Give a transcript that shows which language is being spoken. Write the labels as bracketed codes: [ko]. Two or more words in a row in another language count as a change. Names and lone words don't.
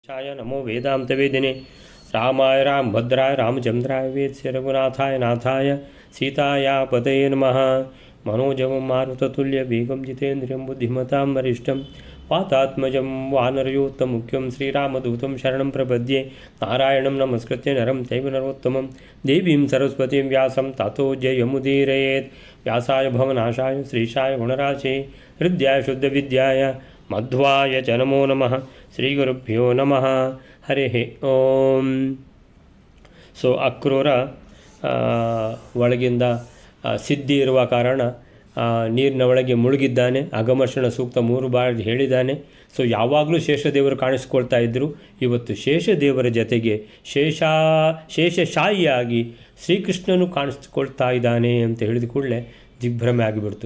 [sa] ವೇದಾಂತೇಶಾಯ ನಮೋ ವೇದಾಂತವೇದಿನೇ ರಾಮಾಯ ರಾಮಭದ್ರಾಯ ರಾಮಚಂದ್ರಾಯ ವೇದ್ಯ ರಘುನಾಥಾಯ ನಾಥಾಯ ಸೀತಾಯ ಪತಯೇ ನಮಃ. ಮನೋಜವಂ ಮಾರುತತುಲ್ಯವೇಗಂ ಜಿತೇಂದ್ರಿಯಂ ಬುದ್ಧಿಮತಾಂ ವರಿಷ್ಠಂ ವಾತಾತ್ಮಜಂ ವಾನರಯೋತ್ತಮುಖ್ಯಂ ಶ್ರೀರಾಮದೂತಂ ಶರಣಂ ಪ್ರಪದ್ಯೆ. ನಾರಾಯಣಂ ನಮಸ್ಕೃತ್ಯ ನರಂ ಚೈವ ನರೋತ್ತಮಂ ದೇವೀಂ ಸರಸ್ವತೀಂ ವ್ಯಾಸಂ ತತೋ ಜಯಮುದೀರಯೇತ್. ವ್ಯಾಸಾಯ ಭವನಾಶಾಯ ಶ್ರೀಶಾಯ ಗುಣರಾಶೇ ಹೃದಯಾಯ ಶುದ್ಧವಿದ್ಯಾಯ ಮಧ್ವಾಯ ಚ ನಮೋ ನಮಃ. ಶ್ರೀ ಗುರುಭ್ಯೋ ನಮಃ. ಹರಿ ಓಂ. [kn] ಸೊ ಅಕ್ರೂರ ಒಳಗಿಂದ ಸಿದ್ಧಿ ಇರುವ ಕಾರಣ ನೀರಿನ ಒಳಗೆ ಮುಳುಗಿದ್ದಾನೆ. ಅಗಮರ್ಷಣ ಸೂಕ್ತ 3 ಬಾರಿ ಹೇಳಿದ್ದಾನೆ. ಸೊ ಯಾವಾಗಲೂ ಶೇಷದೇವರು ಕಾಣಿಸ್ಕೊಳ್ತಾ ಇದ್ದರು. ಇವತ್ತು ಶೇಷದೇವರ ಜೊತೆಗೆ ಶೇಷಶಾಹಿಯಾಗಿ ಶ್ರೀಕೃಷ್ಣನು ಕಾಣಿಸ್ಕೊಳ್ತಾ ಇದ್ದಾನೆ ಅಂತ ಹೇಳಿದ ಕೂಡಲೇ ದಿಗ್ಭ್ರಮೆ ಆಗಿಬಿಡ್ತು.